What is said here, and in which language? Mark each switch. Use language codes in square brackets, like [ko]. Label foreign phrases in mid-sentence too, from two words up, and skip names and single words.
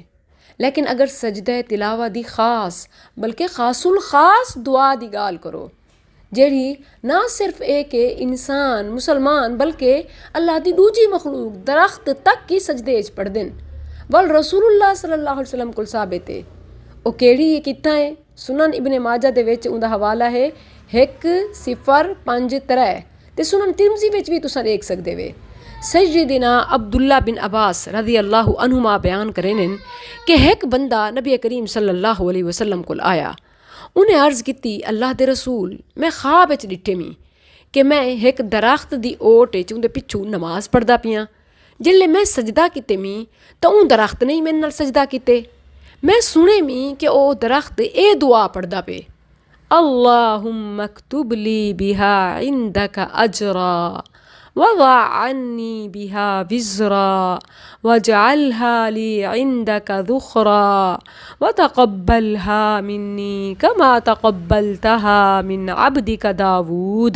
[skr] लेकिन अगर सजदा तिलावत दी खास बल्कि खासुल खास दुआ दी गाल करो, जेड़ी ना सिर्फ एक इंसान मुसलमान बल्कि अल्लाह दी दूजी मखलूक दरख्त तक की सजदे च पढ़ दिन, वल रसूलुल्लाह [ar] صلى الله عليه وسلم [skr] कोल साबित है। ओ केड़ी है कित्ता है? सुनन इब्ने माजा दे विच उंदा हवाला है 1053 ते सुनन तिरमिज़ी विच भी तुसां देख सकदे वे। सैयदना अब्दुल्ला बिन अब्बास [ar] رضي الله عنهما [skr] बयान करेन कि एक बंदा नबी करीम [ar] صلى الله عليه وسلم [skr] कोल आया। उन्हें अर्ज़ की, अल्लाह दे रसूल, मैं ख्वाब च डिठे मी कि मैं एक दरख्त दी ओट च उंदे पिछू नमाज पढ़दा पियां। जिल्ले मैं सजदा किते मी तो उन दरख्त ने मेरे नाल सजदा किते। मैं सुने मी कि ओ दरख्त ए दुआ पढ़दा पे, [ar] اللهم اكتب لي بها عندك أجرا وضع عني بها وزرا واجعلها لي عندك ذخرا وتقبلها مني كما تقبلتها من عبدك داود.